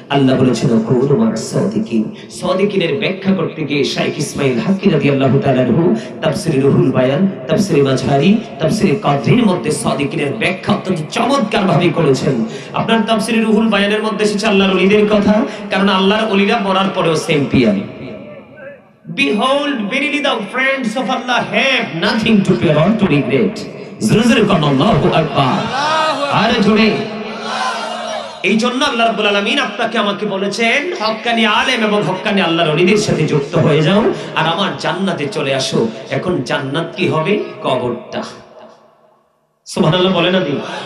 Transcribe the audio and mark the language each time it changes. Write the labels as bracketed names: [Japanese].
[Bangla] আল্লাহ বলেছেন, [Arabic] কুনু মা'আস সাদিকিন। [Bangla] সাদিকিনের ব্যাখ্যা করতে গিয়ে শাইখ ইসমাঈল হাক্কি রাদিয়াল্লাহু তাআলা আনহু তাফসীরে রুহুল বায়ান, তাফসীরে মাঝহারি, তাফসীরে কাদরির মধ্যে সাদিকিনের ব্যাখ্যা অত্যন্ত চমৎকার ভাবে করেছেন। আপনার তাফসীরে রুহুল বায়ানের মধ্যে এসেছে আল্লাহর ওলিদের কথা, কারণ আল্লাহর ওলিরা মরার পরেও same peer. [English] Behold, verily the friends of Allah have nothing to fear or to regret. [Bangla] আল্লাহু আকবার। আরে জোরে। এই জন্য আল্লাহ রাব্বুল আলামিন আপনাকে আমাকে বলেছেন, হক্কানি আলেম এবং হক্কানি আল্লাহর ওলিদের সাথে যুক্ত হয়ে যাও আর আমার জান্নাতে চলে আসো। এখন জান্নাত কি হবে? কবরটা। সুবহানাল্লাহ বলেন না দিন।